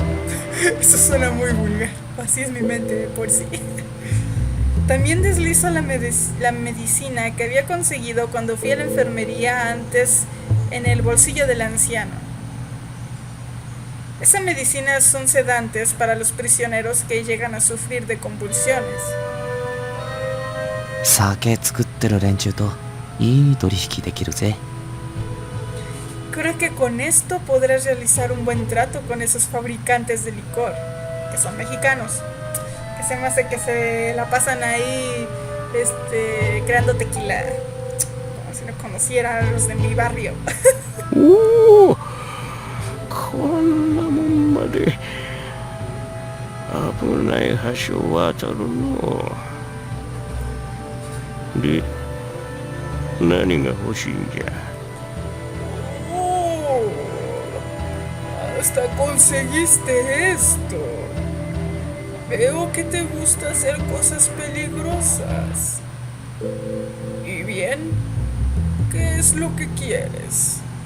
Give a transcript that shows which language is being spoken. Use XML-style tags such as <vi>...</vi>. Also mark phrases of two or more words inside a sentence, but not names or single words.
<es>Eso suena muy vulgar. Así es mi mente de por sí. También deslizo la medicina que había conseguido cuando fui a la enfermería antes en el bolsillo del anciano. Esa medicina son sedantes para los prisioneros que llegan a sufrir de convulsiones.</es> <ja>酒作ってる連中といい取引できるぜ。</ja> <es>Creo que con esto podrás realizar un buen trato con esos fabricantes de licor, que son mexicanos, que se me hace que se la pasan ahí creando tequila, como si no conocieran a los de mi barrio.</es> <ja>こんなもんまで危ない橋を渡るの。で、何が欲しいんじゃ。</ja> <es>Oh, hasta conseguiste esto. Veo que te gusta hacer cosas peligrosas. Y bien, ¿qué es lo que quieres?</es>